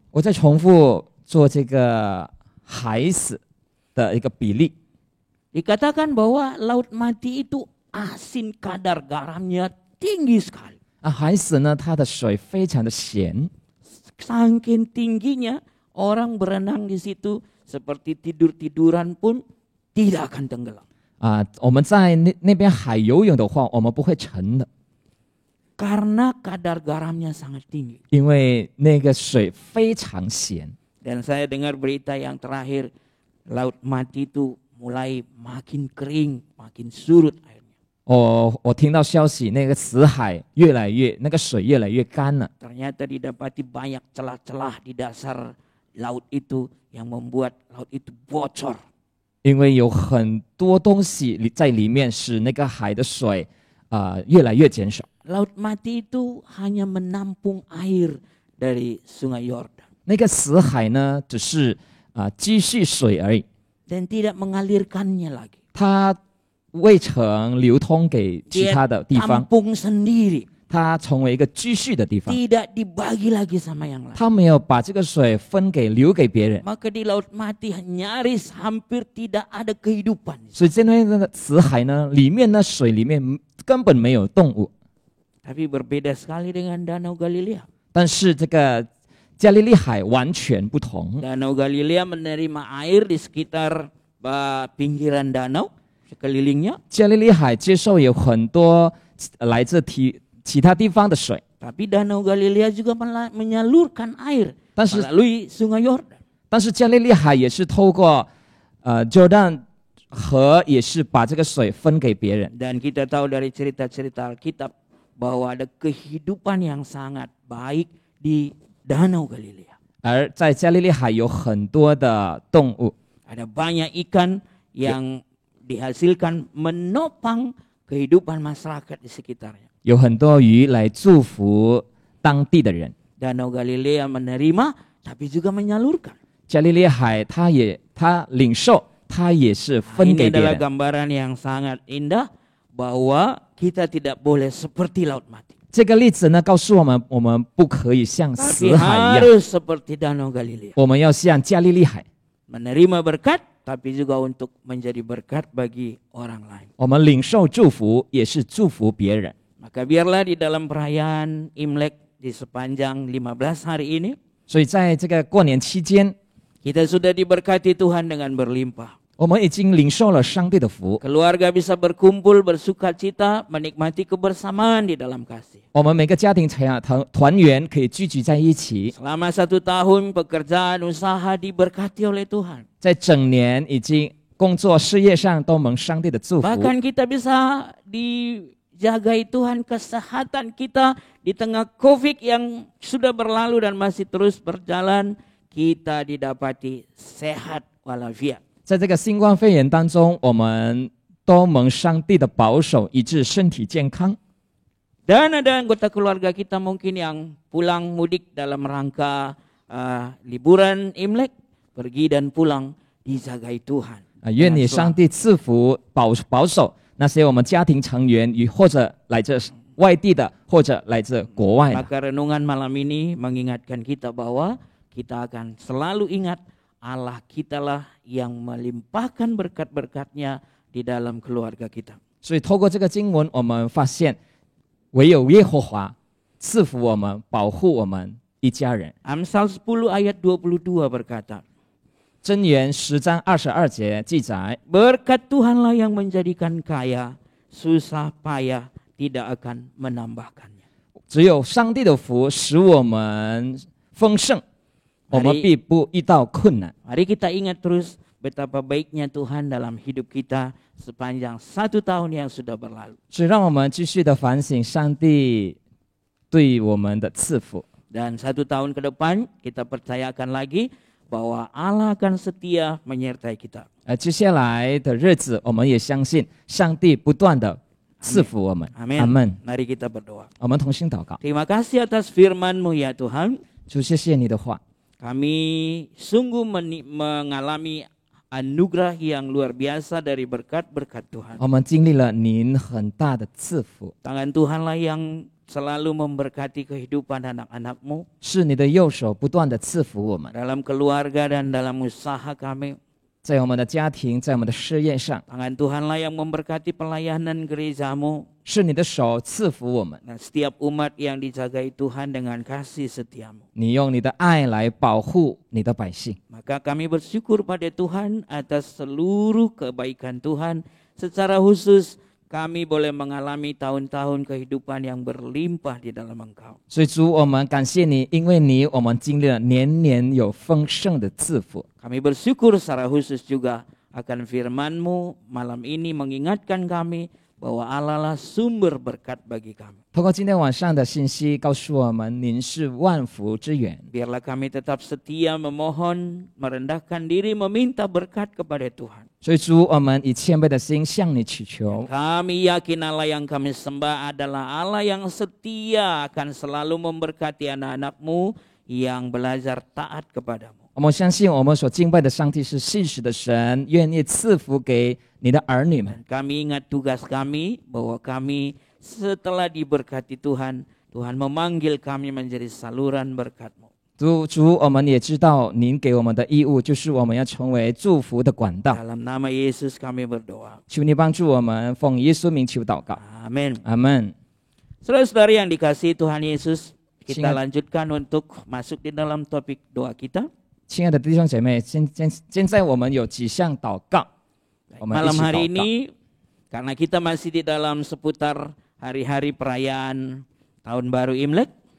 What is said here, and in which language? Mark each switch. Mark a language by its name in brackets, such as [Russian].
[Chinese] 我再重复做这个海死的一个比例。 [Indonesian] Dikatakan bahwa Laut Mati itu asin, kadar garamnya tinggi sekali. [Chinese] 海死呢，它的水非常的咸， [Indonesian] Saking tingginya orang berenang di situ seperti tidur-tiduran pun tidak akan tenggelam. [Chinese] 我们在那边海游泳的话，我们不会沉的， [Indonesian] Karena kadar garamnya sangat tinggi. [Chinese] 因为那个水非常咸。 [Indonesian] Dan saya dengar berita yang terakhir, Laut Mati itu mulai makin kering, makin surut airnya. [Chinese] 我听到消息，那个死海那个水越来越干了。 [Indonesian] Ternyata didapati banyak celah-celah di dasar laut itu yang membuat laut itu bocor. [Chinese] 因为有很多东西在里面，使那个海的水越来越减少。 [Indonesian] Laut Mati itu hanya menampung air dari Sungai Yordan [Chinese] 那个死海呢，只是积蓄水而已， [Indonesian] dan tidak mengalirkannya lagi. [Chinese] 它未曾流通给其 [Indonesian] Dia [Chinese] 他的地方， [Indonesian] tampung sendiri, [Chinese] 它成为一个积蓄的地方。 [Indonesian] tidak dibagi lagi sama yang lain. [Chinese] 它没有把这个水留给别人， [Indonesian] Maka di Laut Mati nyaris hampir tidak ada kehidupan. [Chinese] 所以这那个死海呢，里面呢水里面根本没有动物。 [Indonesian] Tapi berbeda sekali dengan Danau Galilea. [Chinese] 但是这个加利利海完全不同， [Indonesian] Danau Galilea menerima air di sekitar pinggiran danau sekelilingnya. [Chinese] 加利利海接受有很多来自其他地方的水， [Indonesian] Tapi Danau Galilea juga menyalurkan air [Chinese] 但是 [Indonesian] melalui Sungai Yordan. [Chinese] 但是加利利海也是透过Jordan河，也是把这个水分给别人。 [Indonesian] Dan kita tahu dari cerita-cerita Alkitab bahwa ada kehidupan yang sangat baik di Danau Galilea. [Chinese] 而在加利利海有很多的动物， [Indonesian] Ada banyak ikan yang dihasilkan menopang kehidupan masyarakat di sekitarnya. [Chinese] 有很多鱼来祝福当地的人。 [Indonesian] Danau Galilea menerima tapi juga menyalurkan. [Chinese] 加利利海他领受，他也是分 [Indonesian] Ini [Chinese] 给别 [Indonesian] adalah [Chinese] 人。 [Indonesian] gambaran yang sangat indah bahwa kita tidak boleh seperti Laut Mati. [Chinese] 这个例子呢，告诉我们，我们不可以像 [Indonesian] Tapi [Chinese] 死海一样， [Indonesian] harus seperti Danau Galilea. [Chinese] 我们要像加利利海， [Indonesian] Menerima berkat tapi juga untuk menjadi berkat bagi orang lain. [Chinese] 我们领受祝福，也是祝福别人。 [Indonesian] Maka biarlah di dalam perayaan Imlek di sepanjang 15 hari ini [Chinese] 所以在这个过年期间， [Indonesian] kita sudah diberkati Tuhan dengan berlimpah. [Chinese] 我们已经领受了上帝的福， [Indonesian] Keluarga bisa berkumpul, bersukacita, menikmati kebersamaan di dalam kasih. [Chinese] 我们每个家庭团圆可以聚集在一起， [Indonesian] Selama 1 tahun pekerjaan usaha diberkati oleh Tuhan. [Chinese] 在整年已经工作事业上都蒙上帝的祝福。 [Indonesian] Bahkan kita bisa dijagai Tuhan kesehatan kita di tengah COVID yang sudah berlalu dan masih terus berjalan. Kita didapati sehat walafiat. [Chinese] 在这个新冠肺炎当中，我们都蒙上帝的保守，以致身体健康。 [Indonesian] Dan ada anggota keluarga kita mungkin yang pulang mudik dalam rangka liburan Imlek, pergi dan pulang dijagai Tuhan. [Chinese] 愿你上帝赐福保守那些我们家庭成员，或者来自外地的，或者来自国外的。 [Indonesian] Maka renungan malam ini mengingatkan kita bahwa kita akan selalu ingat Allah kitalah yang melimpahkan berkat-berkatnya di dalam keluarga kita. [Chinese] 所以透过这个经文，我们发现唯有耶和华赐福我们，保护我们一家人。 [Indonesian] Amsal 10 ayat 22 berkata, [Chinese] 箴言10章22节记载， [Indonesian] berkat Tuhanlah yang menjadikan kaya, susah payah tidak akan menambahkannya. [Chinese] 只有上帝的福使我们丰盛，我们必不遇到困难。 [Indonesian] Mari kita ingat terus betapa baiknya Tuhan dalam hidup kita sepanjang 1 tahun yang sudah berlalu. [Chinese] 所以让我们继续的反省上帝对我们的赐福。 [Indonesian] Dan 1 tahun ke depan kita percayakan lagi bahwa Allah akan setia menyertai kita. [Chinese] 接下来的日子，我们也相信上帝不断的赐福我们。 [Indonesian] Amin. [Chinese] 阿门。 [Indonesian] Mari kita berdoa. [Chinese] 我们同心祷告， [Indonesian] Terima kasih atas firman-Mu ya Tuhan. [Chinese] 主，谢谢你的话， [Indonesian] Kami sungguh mengalami anugerah yang luar biasa dari berkat-berkat Tuhan. [Chinese] 我们经历了您很大的赐福， [Indonesian] Tangan Tuhanlah yang selalu memberkati kehidupan anak-anak-Mu [Chinese] 是你的右手不断的赐福我们， [Indonesian] dalam keluarga dan dalam usaha kami. [Chinese] 在我们的家庭，在我们的事业上， [Indonesian] Tangan Tuhanlah yang memberkati pelayanan gereja-Mu [Chinese] 是你的手赐福我们。 [Indonesian] dan setiap umat yang dijagai Tuhan dengan kasih setia-Mu. [Chinese] 你用你的爱来保护你的百姓， [Indonesian] Maka kami bersyukur pada Tuhan atas seluruh kebaikan Tuhan. Secara khusus kami boleh mengalami tahun-tahun kehidupan yang berlimpah di dalam Engkau. [Chinese] 所以主，我们感谢你，因为你，我们经历了年年有丰盛的赐福。 [Indonesian] Kami bersyukur secara khusus juga akan firman-Mu malam ini mengingatkan kami bahwa Allah lah sumber berkat bagi kami. [Chinese] 透过今天晚上的信息，告诉我们您是万福之源。 [Indonesian] Biarlah kami tetap setia memohon, merendahkan diri, meminta berkat kepada Tuhan. [Chinese] 所以主，我们以谦卑的心向你祈求。 [Indonesian] Kami yakin Allah yang kami sembah adalah Allah yang setia akan selalu memberkati anak-anak-Mu yang belajar taat kepadamu. [Chinese] 我们相信，我们所敬拜的上帝是信实的神，愿意赐福给你的儿女们。 [Indonesian] Dan kami ingat tugas kami bahwa kami setelah diberkati Tuhan, Tuhan memanggil kami menjadi saluran berkat-Mu. [Chinese] 主，我们也知道您给我们的义务就是我们要成为祝福的管道。 [Indonesian] Dalam nama Yesus kami berdoa. [Chinese] 求你帮助我们，奉耶稣名求祷告， [Indonesian] Amin. [Chinese] 阿门。 [Indonesian] Saudara-saudari yang dikasihi Tuhan Yesus, kita Singkat. lanjutkan untuk masuk di dalam topik doa kita. [Chinese] 亲爱的弟兄姐妹，现在我们有几项祷告，我们一 [Indonesian] Malam [Chinese] 起 [Indonesian] hari [Chinese] 祷告。 [Indonesian] ini, karena kita masih di dalam seputar hari-hari perayaan Tahun Baru Imlek,